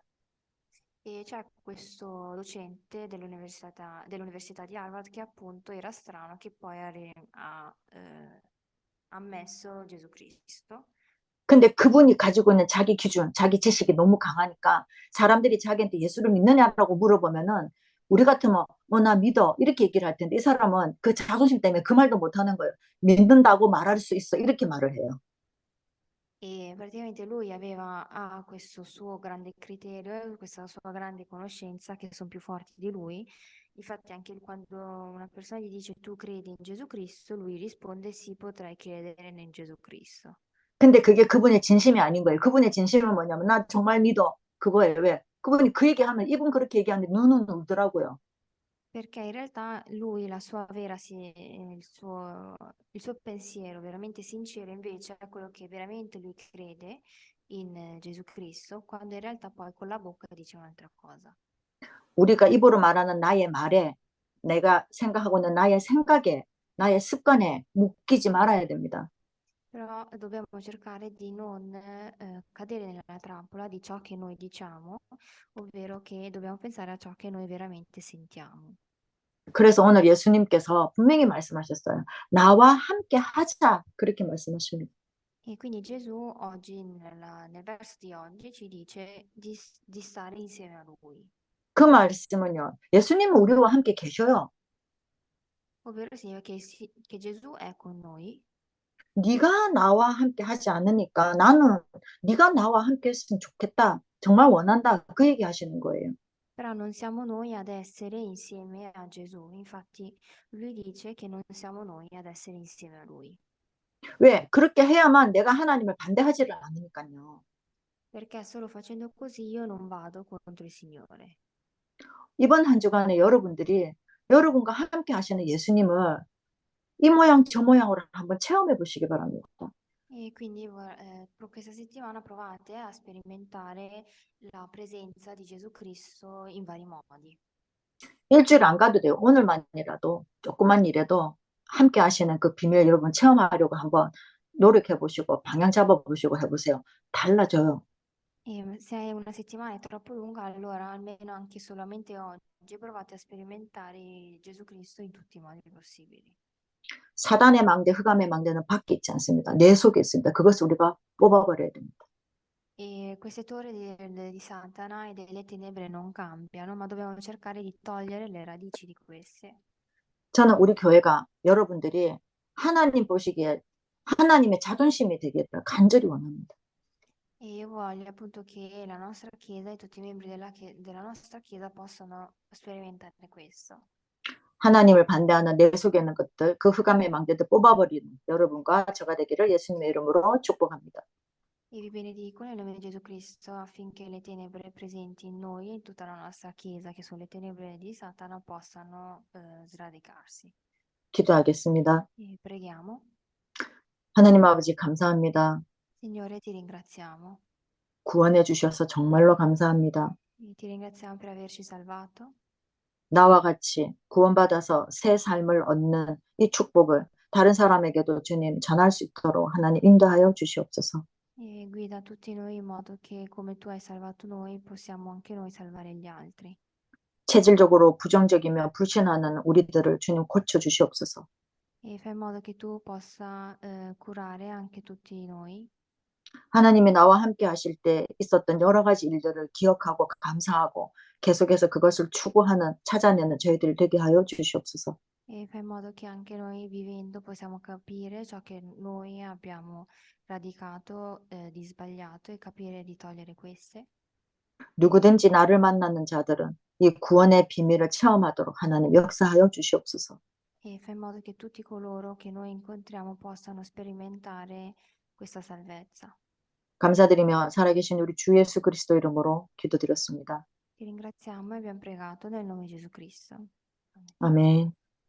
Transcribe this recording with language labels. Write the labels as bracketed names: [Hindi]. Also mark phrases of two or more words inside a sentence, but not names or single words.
[Italian] E c'è questo docente dell'Università di Harvard che appunto era strano, che poi ha ammesso Gesù Cristo. [Korean] 근데 그분이 가지고 있는 자기 기준, 자기 지식이 너무 강하니까 사람들이 자기한테 예수를 믿느냐라고 물어보면은 우리 같으면 나 믿어 이렇게 얘기를 할 텐데 이 사람은 그 자존심 때문에 그 말도 못 하는 거예요. 믿는다고 말할 수 있어 이렇게 말을 해요. [Italian] E praticamente lui ha questo suo grande criterio, questa sua grande conoscenza che sono più forti di lui. Infatti anche quando una persona gli dice tu credi in Gesù Cristo, lui risponde sì, potrei credere in Gesù Cristo. [Korean] 근데 그게 그분의 진심이 아닌 거예요. 그분의 진심은 뭐냐면 나 정말 믿어 그거예요. 왜? 그분이 그 얘기하면 이분 그렇게 얘기하는데 눈은 울더라고요. [Italian] Perché in realtà lui, il suo pensiero veramente sincero invece è quello che veramente lui crede in Gesù Cristo, quando in realtà poi con la bocca dice un'altra cosa. [Korean] 우리가 입으로 말하는 나의 말에 내가 생각하고 있는 나의 생각에 나의 습관에 묶이지 말아야 됩니다. [Italian] Però dobbiamo cercare di non cadere nella trappola di ciò che noi diciamo, ovvero che dobbiamo pensare a ciò che noi veramente sentiamo. [Korean] 그래서 오늘 예수님께서 분명히 말씀하셨어요. 나와 함께 하자. 그렇게 말씀하십니다. [Italian] E quindi Gesù oggi, nel verso di oggi, ci dice di stare insieme a Lui, [Korean] 그 말씀은요. 예수님은 우리와 함께 계셔요. [Italian] ovvero significa che Gesù è con noi, [Korean] 네가 나와 함께 하지 않으니까 나는 네가 나와 함께 했으면 좋겠다. 정말 원한다. 그 얘기 하시는 거예요. [Italian] però non siamo noi ad essere insieme a Gesù. Infatti Lui dice che non siamo noi ad essere insieme a Lui, [Korean] 왜? 그렇게 해야만 내가 하나님을 반대하지를 않으니까요. [Italian] perché solo facendo così io non vado contro il Signore. [Korean] 이번 한 주간에 여러분들이 여러분과 함께 하시는 예수님을 이 모양 저 모양으로 한번 체험해 보시기 바랍니다. [Italian] E quindi questa settimana provate a sperimentare la presenza di Gesù Cristo in vari modi. [Korean] 일주일 안 가도 돼요. 오늘만이라도 조그만 일에도 함께 하시는 그 비밀 여러분 체험하려고 한번 노력해 보시고 방향 잡아 보시고 해보세요. 달라져요. [Italian] E se una settimana è troppo lunga, allora almeno anche solamente oggi provate a sperimentare Gesù Cristo in tutti i modi possibili. [Korean] 사단의 망대, 흑암의 망대는 밖에 있지 않습니다. 내 속에 있습니다. 그것을 우리가 뽑아버려야 됩니다. [Italian] E queste torri di Satana e delle tenebre non cambiano, ma dobbiamo cercare di togliere le radici di queste. [Korean] 저는 우리 교회가 여러분들이 하나님 보시기에 하나님의 자존심이 되기를 간절히 원합니다. [Italian] E io voglio appunto che la nostra Chiesa e tutti i membri della nostra Chiesa possano sperimentare questo. [Korean] 하나님을 반대하는 내 속에 있는 것들, 그 흑암의 망대들 뽑아버리는 여러분과 저가 되기를 예수님의 이름으로 축복합니다. [Italian] E vi benedico nel nome di Gesù Cristo affinché le tenebre presenti in noi e in tutta la nostra Chiesa, che sono le tenebre di Satana, possano sradicarsi. [Korean] 기도하겠습니다. [Italian] E preghiamo. [Korean] 하나님 아버지 감사합니다. [Italian] Signore, ti ringraziamo. [Korean] 구원해 주셔서 정말로 감사합니다. [Italian] E ti ringraziamo per averci salvato. [Korean] 나와 같이 구원받아서 새 삶을 얻는 이 축복을 다른 사람에게도 주님 전할 수 있도록 하나님 인도하여 주시옵소서. [Italian] E guida tutti noi in modo che come tu hai salvato noi, possiamo anche noi salvare gli altri. [Korean] 체질적으로 부정적이며 불신하는 우리들을 주님 고쳐 주시옵소서. [Italian] E fai in modo che tu possa curare anche tutti noi. [Korean] 하나님이 나와 함께 하실 때 있었던 여러 가지 일들을 기억하고 감사하고 계속해서 그것을 추구하는 찾아내는 저희들 되게 하여 주시옵소서. [Italian] E fai in modo che anche noi vivendo possiamo capire ciò che noi abbiamo radicato di sbagliato e capire di togliere queste. [Korean] 누구든지 나를 만나는 자들은 이 구원의 비밀을 체험하도록 하나님 역사하여 주시옵소서. [Italian] E fai in modo che tutti coloro che noi incontriamo possano sperimentare questa salvezza. [Korean] 감사드리며 살아계신 우리 주 예수 그리스도 이름으로 기도드렸습니다. [Italian] Ti ringraziamo e abbiamo pregato nel nome di Gesù Cristo. Amen. [Korean] 아멘.